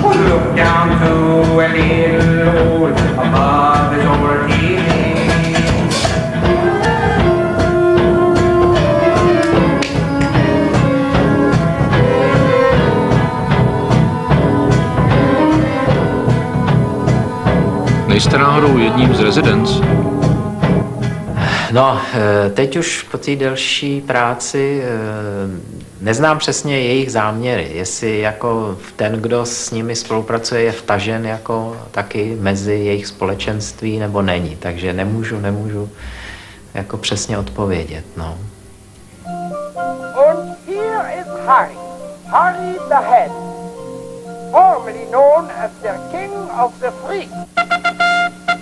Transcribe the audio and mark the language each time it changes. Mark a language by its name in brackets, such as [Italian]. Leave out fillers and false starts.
[English] Look down to a little hole above his old TV. [Czech] Nejste náhodou jedním z residents? No, teď už po té delší práci neznám přesně jejich záměry, jestli jako ten, kdo s nimi spolupracuje, je vtažen jako taky mezi jejich společenství nebo není, takže nemůžu jako přesně odpovědět, no. [English] Und here is Harry, Harry the Head, formerly known as the King of the Freaks.